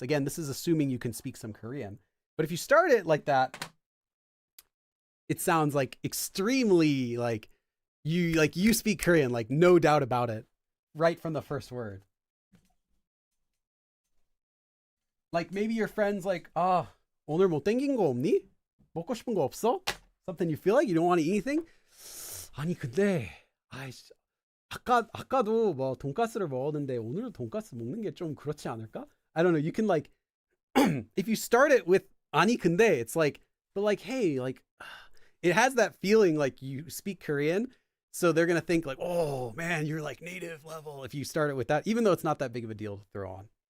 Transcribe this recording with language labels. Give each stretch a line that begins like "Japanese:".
English: Again, this is assuming you can speak some Korean. But if you start it like that, it sounds like extremely like you speak Korean, like no doubt about it, right from the first word. Like maybe your friend's like,
Korean: 오늘 뭐 땡긴 거 없니? 먹고 싶은 거 없어?
English: Something you feel like you don't want to eat anything?
Korean: 아니 근데 아까도 뭐 돈가스를 먹었는데 오늘은 돈가스 먹는 게 좀 그렇지 않을까?
English: I don't know. You can like, if you start it with
Korean: 아니 근데,
English: it's like, but like, hey, like, it has that feeling like you speak Korean. So they're going to think like, oh man, you're like native level if you start it with that, even though it's not that big of a deal to throw on.